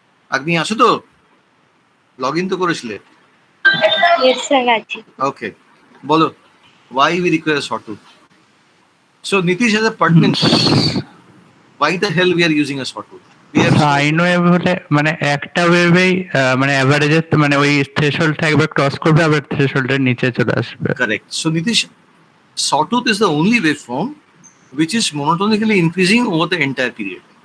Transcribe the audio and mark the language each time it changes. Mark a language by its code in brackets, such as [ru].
[bn] আগ্নেয় আছো তো? লগ ইন তো করেছিলে? [en] Yes, sir, [bn] আছি। [en] Okay, [bn] বলো, [en] why we require a sawtooth? So Nitish has a pertinent question. Why the hell we are using a sawtooth? [bn] Sine wave হলে মানে একটা ওয়েভেই মানে এভারেজে মানে ওই থ্রেশহোল্ডটা একবার ক্রস করবে, আবার থ্রেশহোল্ডের নিচে চলে আসবে। [en] Correct. So Nitish, sawtooth is the only waveform which is monotonically increasing over the entire period.